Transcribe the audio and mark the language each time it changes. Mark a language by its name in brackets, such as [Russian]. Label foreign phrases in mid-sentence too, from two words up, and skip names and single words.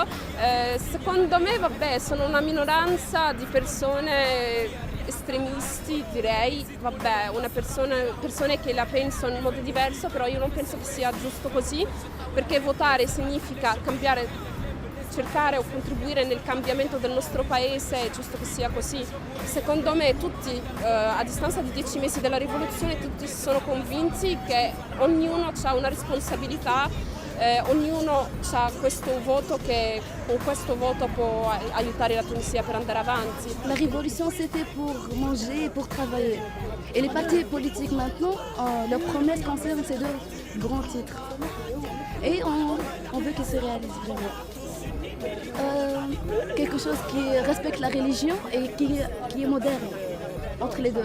[Italian] Secondo me vabbè sono una minoranza di persone estremisti direi, vabbè, persone che la pensano in modo diverso, però io non penso che sia giusto così, perché votare significa cambiare, cercare o contribuire nel cambiamento del nostro paese, è giusto che sia così. Secondo me tutti, a distanza di 10 mesi dalla rivoluzione, tutti sono convinti che ognuno ha una responsabilità. Ognuno ha questo voto che con questo voto può aiutare la Tunisia per andare avanti. [French] La révolution c'est fait pour manger et pour travailler. Et les partis politiques maintenant, leur promesse concerne ces deux grands titres. Et on veut qu'ils se réalisent vraiment. Quelque chose qui respecte la religion et qui est moderne entre les deux.